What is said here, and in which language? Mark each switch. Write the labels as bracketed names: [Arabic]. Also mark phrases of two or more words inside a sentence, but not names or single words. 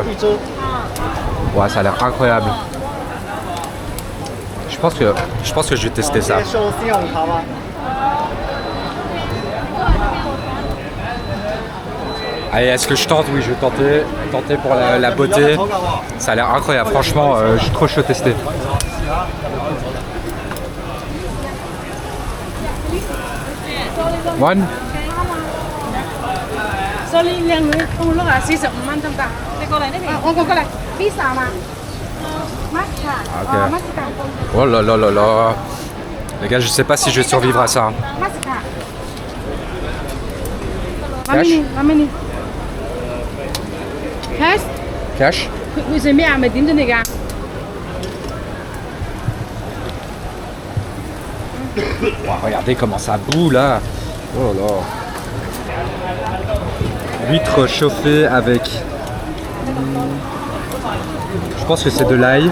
[French] Ouais, ça a l'air incroyable. Je pense que je vais tester ça. Allez, est-ce que je tente? Oui, je vais tenter pour la beauté. Ça a l'air incroyable, franchement, je suis trop chaud de tester. [English] One. Sorry, [Cantonese] 靚女，公碌啊，45蚊得唔得？你過嚟呢邊。我過嚟，pizza 嘛 ，maska，maska。 [French] Oh là là là là. Les gars, je sais pas si je vais survivre à ça. maska。 [English] Cash. [Cantonese] 媽咪你 cash， [English] Cash. [Cantonese] 佢食咩啊？咪點咗你㗎？ [French] Wow, regardez comment ça boue là. Oh là là. Huîtres chauffées avec... Je pense que c'est de l'ail.